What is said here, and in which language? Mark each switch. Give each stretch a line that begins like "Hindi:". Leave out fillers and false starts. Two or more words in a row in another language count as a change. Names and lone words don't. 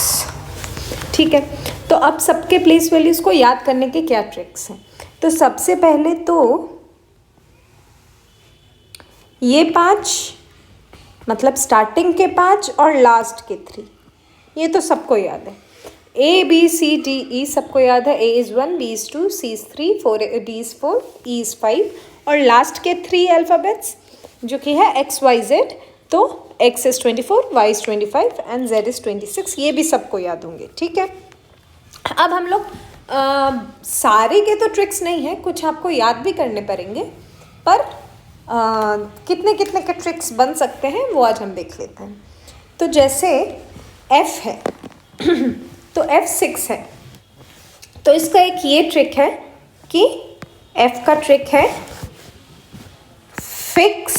Hindi: ठीक है, तो अब सबके
English: place values
Hindi: को याद करने के क्या ट्रिक्स हैं। तो सबसे पहले तो ये 5 मतलब स्टार्टिंग के 5 और लास्ट के 3, ये तो सबको याद है। ABCDE सबको याद है।
English: A is 1, B is 2, C is 3, D is 4, E is 5
Hindi: और लास्ट के 3 अल्फ़ाबेट्स जो कि है XYZ।
English: तो X is 24, Y is 25 and Z is 26,
Hindi: ये भी सबको याद होंगे। ठीक है, अब हम लोग सारे के तो ट्रिक्स नहीं है, कुछ आपको याद भी करने पड़ेंगे, पर कितने कितने के ट्रिक्स बन सकते हैं वो आज हम देख लेते हैं। तो जैसे F है तो F 6 है, तो इसका एक ये ट्रिक है कि F का ट्रिक है फिक्स।